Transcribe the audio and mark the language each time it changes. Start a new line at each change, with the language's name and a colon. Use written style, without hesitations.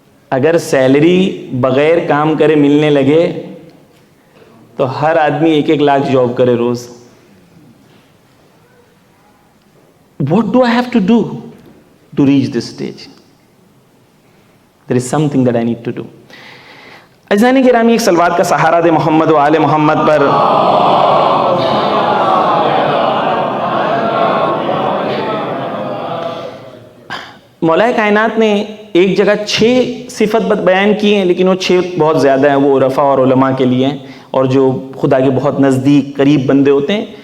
Urdu: اگر سیلری بغیر کام کرے ملنے لگے تو ہر آدمی 1-1 لاکھ جاب کرے روز.
English: What do I have to do to reach this stage? There is something that I need to do.
Urdu: عزیزان گرامی، ایک صلوات کا سہارا دے محمد و آل محمد پر. مولا کائنات نے ایک جگہ 6 صفت بیان کی ہیں، لیکن وہ 6 بہت زیادہ ہیں، وہ عرفاء اور علماء کے لیے ہیں، اور جو خدا کے بہت نزدیک قریب بندے ہوتے ہیں.